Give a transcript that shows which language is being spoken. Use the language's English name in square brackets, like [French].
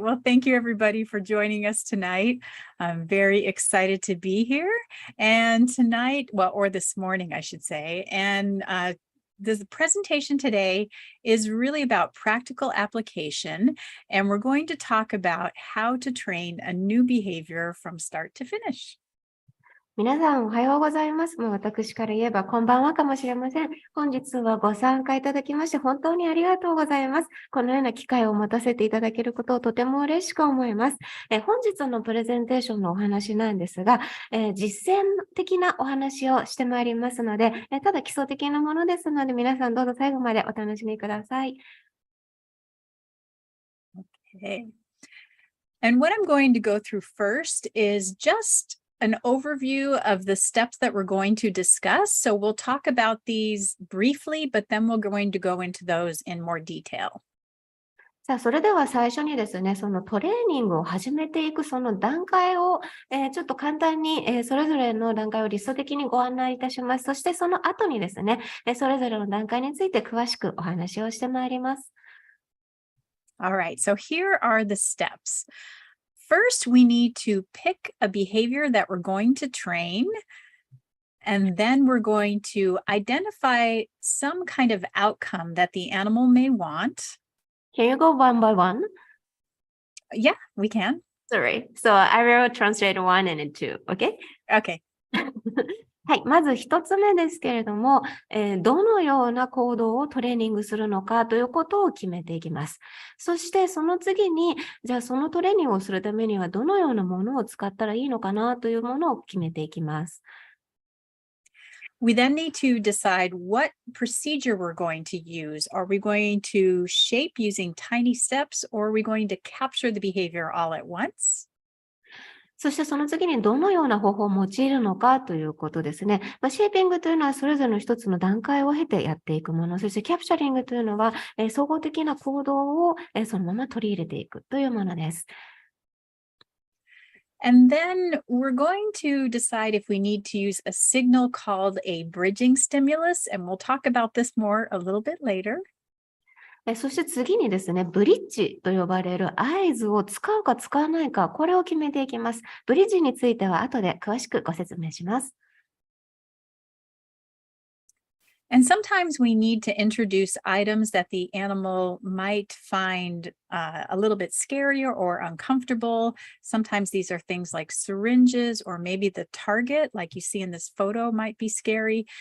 [English] Well, thank you everybody for joining us tonight. I'm very excited to be here. And tonight, or this morning, I should say. And the presentation today is really about practical application. And we're going to talk about how to train a new behavior from start to finish. [Japanese] 皆さんおはようございます。もう私から言えばこんばんはかもしれません。本日はご参加いただきまして本当にありがとうございます。このような機会を持たせていただけることをとても嬉しく思います。本日のプレゼンテーションのお話なんですが、実践的なお話をしてまいりますので、ただ基礎的なものですので皆さんどうぞ最後までお楽しみください。 [English] Okay. And what I'm going to go through first is just an overview of the steps that we're going to discuss. So we'll talk about these briefly, but then we're going to go into those in more detail. [Japanese] さあ、それでは最初にですね、そのトレーニングを始めていくその段階を、ちょっと簡単に、それぞれの段階を理想的にご案内いたします。そしてその後にですね、それぞれの段階について詳しくお話をしてまいります。 [English] All right, so here are the steps. First, we need to pick a behavior that we're going to train, and then we're going to identify some kind of outcome that the animal may want. Can you go one by one? Yeah, we can. Sorry. So I will translate one and two. Okay? Okay. [Japanese] はい。まず一つ目ですけれども、どのような行動をトレーニングするのかということを決めていきます。そしてその次に、じゃあそのトレーニングをするためにはどのようなものを使ったらいいのかなというものを決めていきます。 [English] We then need to decide what procedure we're going to use. Are we going to shape using tiny steps, or are we going to capture the behavior all at once? [Japanese] そしてその次にどのような方法を用いるのかということですね。シェーピングというのはそれぞれの一つの段階を経てやっていくもの。そしてキャプチャリングというのは、総合的な行動を、そのまま取り入れていくというものです。 [English] And then we're going to decide if we need to use a signal called a bridging stimulus, and we'll talk about this more a little bit later. [Japanese] そして次にですね、ブリッジと呼ばれる合図を使うか使わないか、これを決めていきます。ブリッジについては後で詳しくご説明します。 [English] And sometimes we need to introduce items that the animal might find a little bit scarier or uncomfortable. Sometimes these are things like syringes, or maybe the target, like you see in this photo, might be scary.